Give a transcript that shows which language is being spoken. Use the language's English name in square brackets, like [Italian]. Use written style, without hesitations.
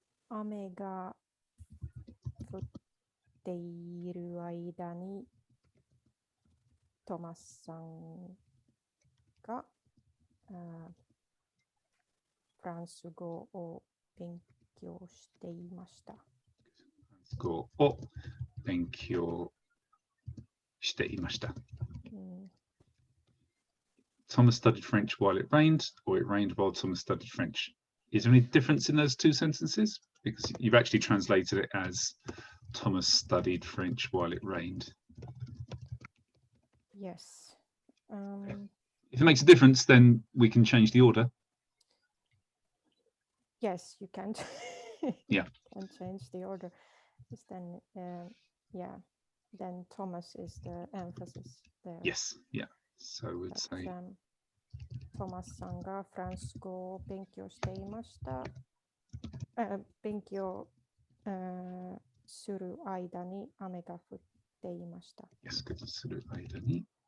[Japanese] Ame ga futte iru aida ni Thomas-san ga フランス語を勉強していました。語を勉強していました。 [English] Thomas studied French while it rained, or it rained while Thomas studied French. Is there any difference in those two sentences? Because you've actually translated it as Thomas studied French while it rained. Yes. If it makes a difference, then we can change the order. Yes, you can. Yeah. Can change the order. Just then, then Thomas is the emphasis there. Yes. Yeah. So we'd say. [Japanese] Thomas さんがフランス語を勉強していました。勉強する間に雨が降っていました。 [English] Yes, [Japanese] する間に